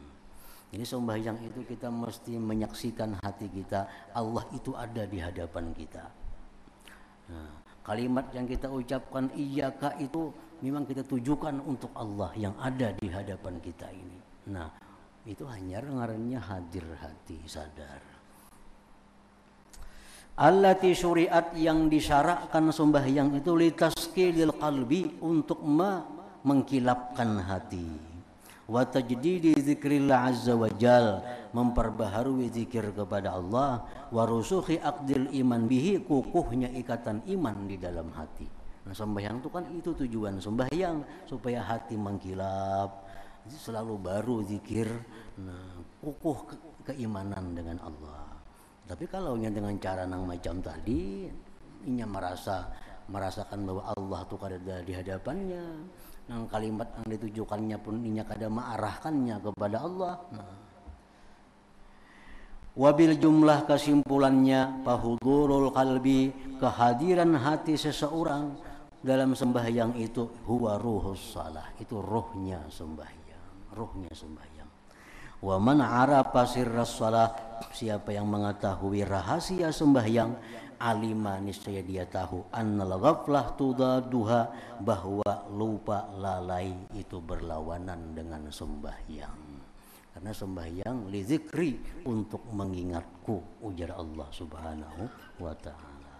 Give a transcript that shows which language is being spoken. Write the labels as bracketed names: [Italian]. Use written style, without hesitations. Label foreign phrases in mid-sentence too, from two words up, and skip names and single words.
[Indonesian] Jadi sembahyang itu kita mesti menyaksikan hati kita, Allah itu ada di hadapan kita. Nah, kalimat yang kita ucapkan iyyaka itu memang kita tujukan untuk Allah yang ada di hadapan kita ini. Nah, itu hanya ngarannya hadir hati, sadar. [Arabic] التي شرعت, [Indonesian] yang disyarakkan sembahyang itu, [Arabic] لتصقيل القلب, [Indonesian] untuk mengkilapkan hati, [Arabic] وتجديد ذكر الله عز وجل, [Indonesian] memperbaharui zikir kepada Allah, [Arabic] ورسوخ عقد الإيمان به, [Indonesian] kukuhnya ikatan iman di dalam hati. Nah, sembahyang itu kan itu tujuan sembahyang, supaya hati mengkilap, selalu baru zikir, nah, kukuh keimanan dengan Allah. Tapi kalau dengan cara nang macam tadi, inya merasakan bahwa Allah itu ada di hadapannya, nang kalimat yang ditujukannya pun inya kada mengarahkannya kepada Allah. Nah, [Arabic] وبالجملة, [Indonesian] kesimpulannya, [Arabic] فحضور القلب, [Indonesian] kehadiran hati seseorang dalam sembahyang itu [Arabic] هو روح الصلاة, [Indonesian] itu rohnya sembahyang, rohnya sembahyang. [Arabic] ومن عرف سر الصلاة, [Indonesian] siapa yang mengetahui rahasia sembahyang, alima, niscaya dia tahu, [Arabic] أن الغفلة تضادها, [Indonesian] bahwa lupa lalai itu berlawanan dengan sembahyang. Karena sembahyang [Arabic] لذكري, [Indonesian] untuk mengingatku, ujar Allah [Arabic] سبحانه وتعالى.